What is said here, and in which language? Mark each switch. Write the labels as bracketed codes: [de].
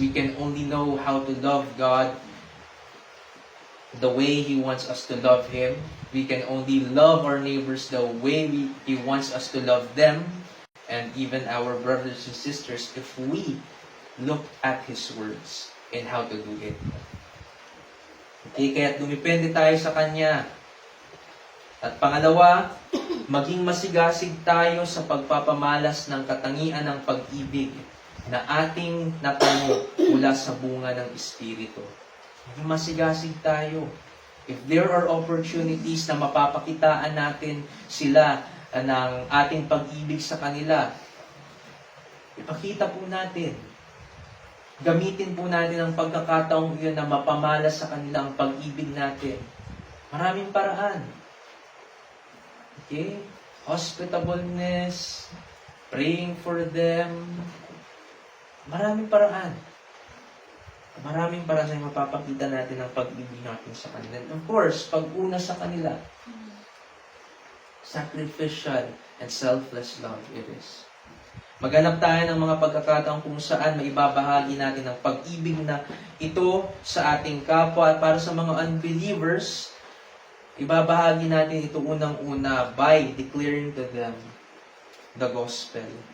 [en] We can only know how to love God the way He wants us to love Him. We can only love our neighbors the way He wants us to love them, and even our brothers and sisters, if we look at His words and how to do it. [tl] Okay, kaya dumipende tayo sa Kanya. At pangalawa, maging masigasig tayo sa pagpapamalas ng katangian ng pag-ibig na ating natamo mula sa bunga ng Espiritu. Maging masigasig tayo. [en] If there are opportunities [tl] na mapapakitaan natin sila ng ating pag-ibig sa kanila, ipakita po natin. Gamitin po natin ang pagkakataong iyon na mapamalas sa kanila ang pag-ibig natin. Maraming paraan. Okay? [en] Hospitableness, praying for them. [tl] Maraming paraan. Maraming paraan na mapapakita natin ang pag-ibig natin sa kanila. [en] And of course, [tl] pag-una sa kanila, [en] sacrificial and selfless love it is. [tl] Maghanap tayo ng mga pagkakataon kung saan maibabahagi natin ang pag-ibig na ito sa ating kapwa. At para sa mga unbelievers, ibabahagi natin ito unang-una [en] by declaring to them the gospel.